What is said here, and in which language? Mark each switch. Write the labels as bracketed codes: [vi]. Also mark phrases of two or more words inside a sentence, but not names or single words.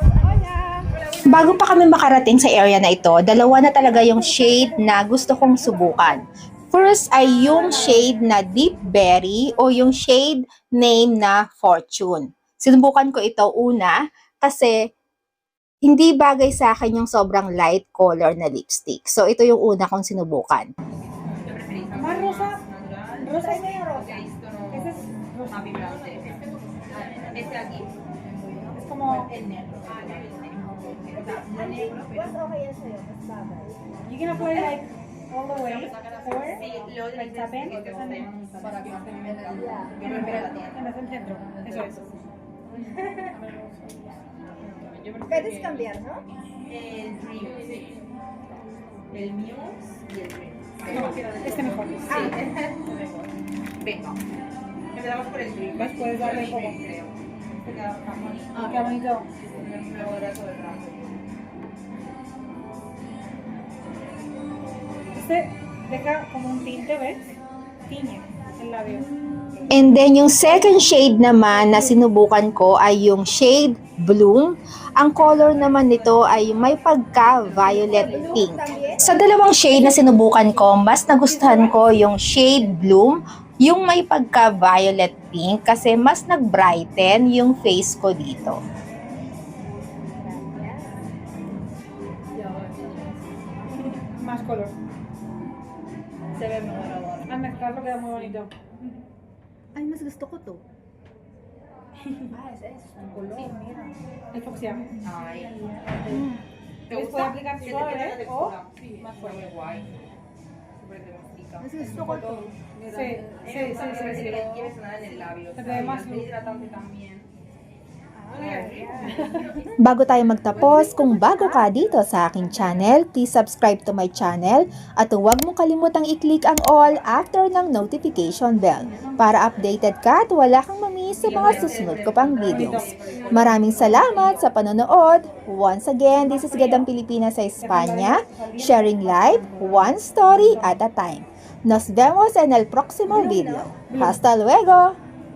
[tl] Bago pa kami makarating sa area na ito, dalawa na talaga yung shade na gusto kong subukan. First ay yung shade na Deep Berry o yung [en] shade name [tl] na Fortune. Sinubukan ko ito una kasi Hindi bagay sa akin yung sobrang [en] light color [tl] na lipstick. So, ito yung una kong sinubukan. [es] Más rosa. Rosa es medio rosa. Ese es rosa. Es como. [tl] Mas okay yan sa'yo, mas bagay. [en] You can apply like all the way, or like tapen, and [es] en el centro. Eso es. Puedes cambiar, ¿no? No, este mejor. Empezamos por el gris. ¿Ves? Puedes darle como. Qué bonito. Este deja como un tinte, ¿ves? Tiñe el labio. [en] And then, [tl] yung second shade naman na sinubukan ko ay yung shade Bloom. Ang color naman nito ay may pagka- [en] violet pink. [tl] Sa dalawang shade na sinubukan ko, mas nagustuhan ko yung shade Bloom, yung may pagka- [en] violet pink [tl] kasi mas nag-brighten yung face ko dito. [es] Más color. Se ve mejor ahora. Al mezclarlo queda muy bonito. [tl] Ay, mas gusto ko to. [es] El fucsia. Ay. ¿Te ¿Ves? gusta? Puede aplicar Que te suave, quede de ¿eh? textura. O Sí, más fuerte. Guay. Súper de mastica. [tl] Mas gusto ko to. [es] sí, sí, sí, sí, sí. Quieres nada en el labio. Se te ve más luz. hidratante también. [tl] Bago tayo magtapos, kung bago ka dito sa aking channel, [en] please subscribe to my channel [tl] at huwag mong kalimutang i-click ang [en] all after [tl] ng [en] notification bell [tl] para updated ka at wala kang mamiss sa mga susunod ko pang videos. Maraming salamat sa panonood. [en] Once again, this is Gadang Pilipinas sa Espanya, sharing life, one story at a time. [es] Nos vemos en el próximo video. Hasta luego!